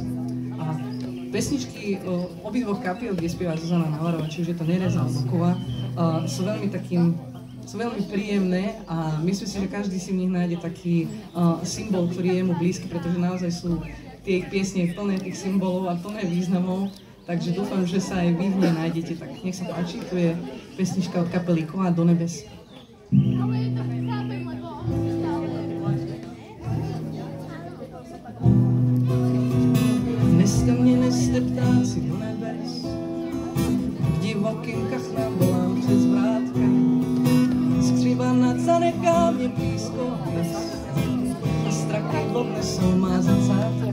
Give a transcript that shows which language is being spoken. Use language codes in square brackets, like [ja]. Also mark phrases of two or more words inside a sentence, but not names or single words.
[sk] A pesničky obidvoch kapiel, kde spieva Zuzana Navarová, či už je to Nerez alebo Koa, sú veľmi príjemné a myslím si, že každý si v nich nájde taký symbol, ktorý je mu blízky, pretože naozaj sú tie piesne plné tých symbolov a plné významov, takže dúfam, že sa aj vy v nej nájdete. Tak nech sa páči, tu je pesnička od kapely Koa Do nebes. [cs] Neste mě, neste ptáci do nebes, k divokým kachnám volám přes vrátka. Skřivanat zanechá mě blízko hvězd a strachy odnesou má zrcátka.